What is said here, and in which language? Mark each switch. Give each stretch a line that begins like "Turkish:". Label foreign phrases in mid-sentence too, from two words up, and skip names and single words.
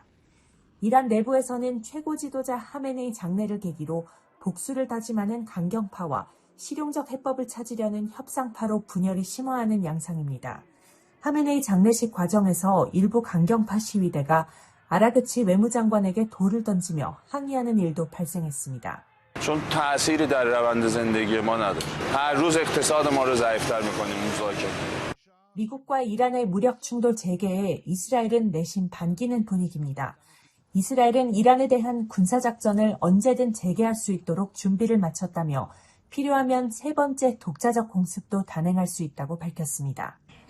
Korean: 이란 내부에서는 최고 지도자 하메네이 장례를 계기로 복수를 다짐하는 강경파와 실용적 해법을 찾으려는 협상파로 분열이 심화하는 양상입니다. 하메네이 장례식 과정에서 일부 강경파 시위대가 아라그치 외무장관에게 돌을 던지며 항의하는 일도 발생했습니다.
Persian: چون تأثیری در روند زندگی ما نداره. هر روز اقتصاد ما رو ضعیف‌تر می‌کنیم مذاکره.
Korean: 미국과 이란의 무력 충돌 재개에 이스라엘은 내심 반기는 분위기입니다. 이스라엘은 이란에 대한 군사작전을 언제든 재개할 수 있도록 준비를 마쳤다며 필요하면 세 번째 독자적 공습도 단행할 수 있다고 밝혔습니다.